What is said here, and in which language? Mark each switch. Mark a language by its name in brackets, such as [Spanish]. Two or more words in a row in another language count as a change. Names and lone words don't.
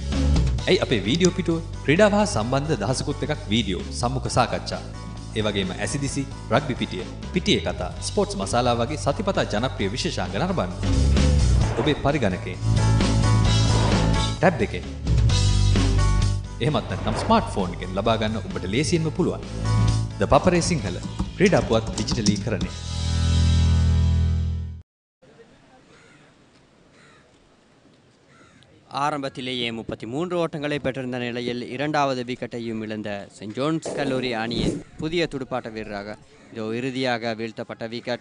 [Sinhala] ඇයි අපේ වීඩියෝ පිටුව ක්‍රීඩාව හා සම්බන්ධ දහසකුත් එකක් වීඩියෝ, සම්මුඛ සාකච්ඡා, ඒ වගේම ඇසිදිසි, රග්බි පිටිය, පිටියේ කතා, ස්පෝර්ට්ස් මසාලා වගේ සතිපතා ජනප්‍රිය විශේෂාංග නරඹන්න. ඔබේ පරිගණකේ ටැබ් එකේ එහෙමත් නැත්නම් ස්මාර්ට්ෆෝන් එකෙන් ලබා ගන්න ඔබට ලේසියෙන්ම පුළුවන්. ද පපරේ සිංහල ක්‍රීඩා පුවත් ඩිජිටලීකරණය. [Tamil] ஆரம்பத்திலேயே 33 ஓட்டங்களை பெற்றிருந்த நிலையில் 2வது விக்கெட்டையும் இழந்த சென்ட் ஜோன்ஸ் கல்லூரி அணியின் புதிய துடுப்பாட்ட வீரராக இதோ இறுதியாக வீழ்த்தப்பட்ட விக்கெட்.